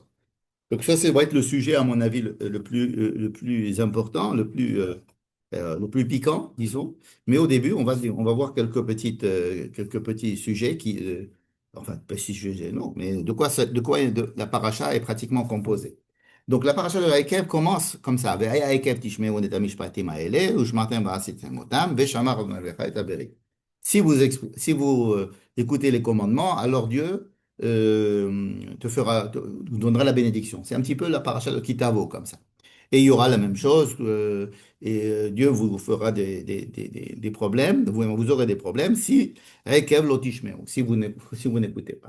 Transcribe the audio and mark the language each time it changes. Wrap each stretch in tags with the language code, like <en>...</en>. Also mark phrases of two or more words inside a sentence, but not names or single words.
<fr>Donc ça va être le sujet, à mon avis, le plus important, le plus piquant, disons. Mais au début, on va voir quelques petits sujets enfin, pas si sujets, non, mais la paracha est pratiquement composée. Donc la paracha de Haïkev commence comme ça.</fr> <he>והיה עקב תשמעו את המשפטים האלה, ושמרתם ועשיתם אותם, ושמר אדוני אלוהיך את הברית.</he> <fr>Si vous écoutez les commandements, alors Dieu vous donnera la bénédiction. C'est un petit peu la paracha de Kitavo, comme ça. Et il y aura la même chose, Dieu vous fera des problèmes, vous aurez des problèmes si</fr> <he>עקב לא תשמעו,</he> <fr>si vous n'écoutez pas.</fr>